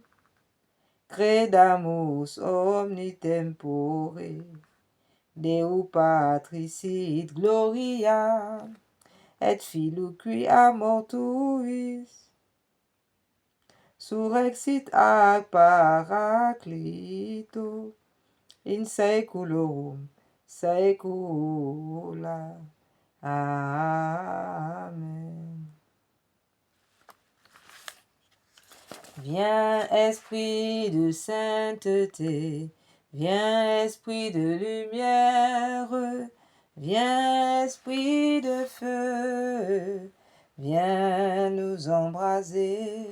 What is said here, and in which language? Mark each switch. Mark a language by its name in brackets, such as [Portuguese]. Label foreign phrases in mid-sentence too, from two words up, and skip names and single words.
[Latin] credamus omni tempore, Deu Patris sit gloria, et Filii qui a mortuis, surrexit ac Paraclito, in saeculorum saecula. Amen. [French] Viens, esprit de sainteté, viens, esprit de lumière, viens, esprit de feu, viens nous embraser.